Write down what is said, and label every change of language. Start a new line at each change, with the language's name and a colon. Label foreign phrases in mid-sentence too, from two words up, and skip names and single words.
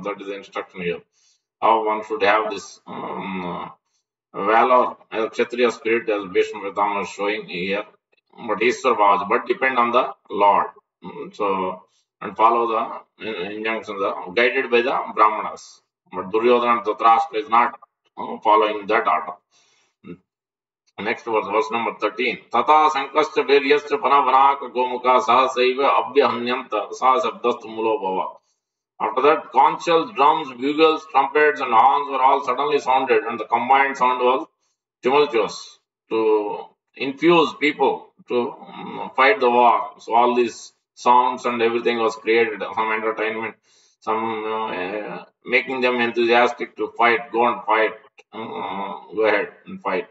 English: That is the instruction here. How one should have this valor as Kshatriya spirit as Bhishma Pitama is showing here. But
Sanskrit: Iswar Bhavas,
English: but depend on the Lord. So and follow the injunctions guided by the Brahmanas. But Duryodhana and Dhritarashtra is not following that order. Next verse number 13.
Sanskrit: Tata Sankascha Veryascha Panavranaka Gomuka Sahasaiva Abhyahanyanta Sa Sabdast Mulo Bhava.
English: After that, conch shells, drums, bugles, trumpets, and horns were all suddenly sounded, and the combined sound was tumultuous to infuse people to fight the war. So all these sounds and everything was created, some entertainment, some making them enthusiastic to fight, go and fight, go ahead and fight.